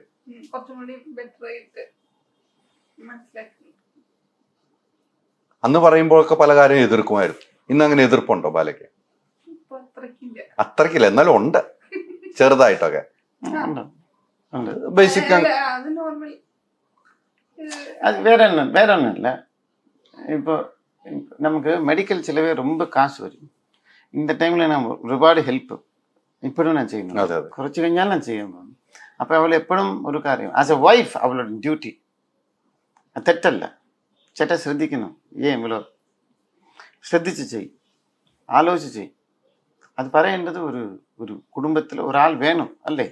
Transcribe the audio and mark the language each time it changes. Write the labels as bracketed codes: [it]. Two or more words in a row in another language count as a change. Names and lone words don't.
[ml] കുറച്ചുകൂടി ബെറ്റർ ആയിട്ട് മനസ്സിലാക്കി. അന്ന് പറയുമ്പോഴൊക്കെ പല കാര്യം എതിർക്കുമായിരുന്നു. ഇന്ന് അങ്ങനെ എതിർപ്പുണ്ടോ ബാലയ്ക്ക്? അത്രക്കില്ല, എന്നാലും ഉണ്ട് ചെറുതായിട്ടൊക്കെ. ബേസിക് [ta] அது வேற ஒன்றும் இல்லை. இப்போ நமக்கு மெடிக்கல் செலவே ரொம்ப காசு வரும். இந்த டைமில் நான் [ml] ഒരുപാട് ഹെൽപ്പ് ഇപ്പോഴും ഞാൻ ചെയ്യുന്നു. കുറച്ച് കഴിഞ്ഞാൽ ഞാൻ ചെയ്യാൻ പോകുന്നു. അപ്പോൾ അവൾ എപ്പോഴും ഒരു കാര്യം [en] as a wife [ml] അവളുടെ ഡ്യൂട്ടി തെറ്റല്ല. ചേട്ടാ ശ്രദ്ധിക്കണം. ഇവളോ ശ്രദ്ധിച്ച് ചെയ്യും, ആലോചിച്ച് ചെയ്യും. അത് പറയേണ്ടത് ഒരു കുടുംബത്തിൽ ഒരാൾ വേണം അല്ലേ?